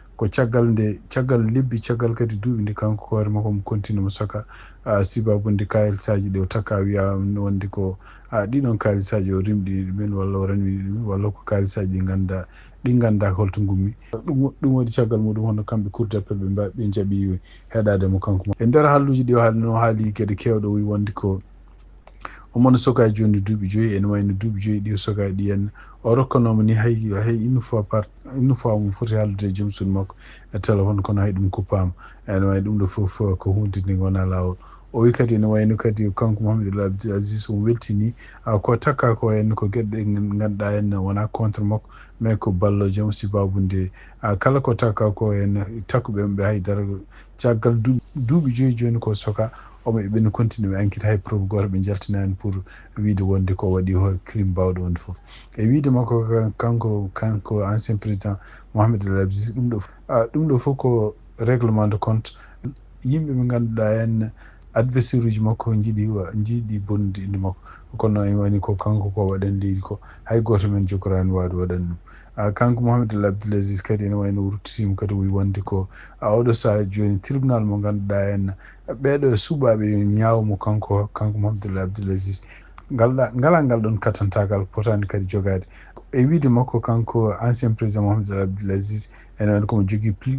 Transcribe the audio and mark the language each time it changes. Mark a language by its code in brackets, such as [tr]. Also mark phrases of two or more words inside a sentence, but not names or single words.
[ff] caggal lebbi caggal kadi duuɓi nde kanko hoore makko mo continue mo soka sibabunde kalisaji ɗe o taka wiya wonde ko ɗiɗon kalisaji o rimɗi ɗumen walla o ranwi ɗumen walla ko kalisaji ɗi ganda holto gummi ɗum waɗi caggal muɗum hono kamɓe [fr] cour d'appel [ff] ɓe jaaɓi heɗade mo kanko e nder halluji ɗi o haali no haali gueɗe kewɗe o wi wonde ko omono soka joni duuɓi 5 ene wayno duuɓi 5 ɗi o soka ɗi henna o rokkanoma ni hay [fr] une fois [ff] mo foti haaldude e joom suudu makko e téléphone kono hay ɗum kuppama ene wayi ɗum ɗo foof ko hunde nde wona lawol o wi kadi ene wayno kadi kanko Mouhamadou Abdoul Aziz o weltini ko takka ko henna ko gueɗe ɗe ganduɗa henna wona contre makko mais ko ballojo sibabunde kala ko takka ko henna takkuɓe ɓe haydara caggal duuɓi 5 joni ko soka omo ɓen continue ɓe enquête hay preuve goto ɓe jaltinani pour wiide wonde ko waɗi crime bawɗo wonde foof e wiide makko kanko [fr] ancien président [ff] Mouhamadou Abdoul Aziz ɗum ɗo fof ko [fr] règlement de compte [ff] yimɓe ɓe ganduɗa henna adversaire uji makko jiiɗi bonnude inde makko kono e wani ko kanko ko waɗan leydi ko hay goto men jogorani wawde waɗan ɗum kanko Mouhamadou Abdoul Aziz kadi ene wayno ruttitima kadi wi wonde ko oɗo saaha joni tribunal mo ganduɗa henna ɓeɗo suuɓaɓe yo ñawmo kanko Mouhamadou Abdoul Aziz ngala ngal ɗon katantagal potani kadi jogade e wiide makko kanko [fr] ancien président [ff] Mouhamadou Abdoul Aziz ene wayno komo jogui